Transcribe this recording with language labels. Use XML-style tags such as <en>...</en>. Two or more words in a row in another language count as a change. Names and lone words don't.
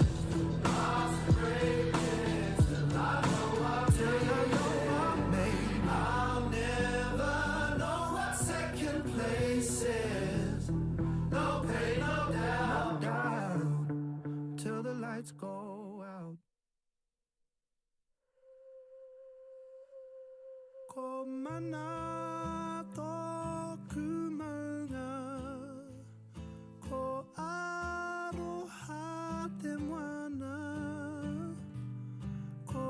<en>Hearts breaking till I know I made it. I'll never know what second place is. No pain, no doubt, till the lights go out.</en> <mi>Ko mana toku maunga, ko aroha te moana,</mi>